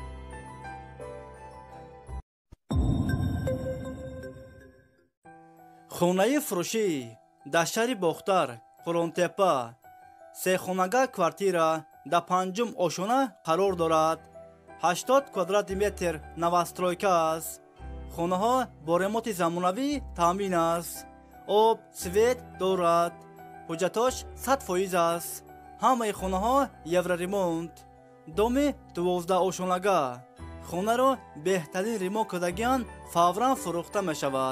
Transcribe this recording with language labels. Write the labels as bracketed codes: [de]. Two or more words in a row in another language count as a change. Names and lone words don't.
[tg] Хона фурӯшӣ дар шаҳри Бохтар Қурғонтеппа се хонагӣ квартира дар панҷум ошёна қарор дорад. 80 квадрат метр навостройка аст. Хонаҳо бо ремонти замонавӣ таъмин است. об свет дорад. ҳуҷҷатош 100% аст. ҳамаи хонаҳо евроремонт. доми 12 ошонага. хонаро беҳтарин ремонт кардагиан фавран фурӯхта мешавад.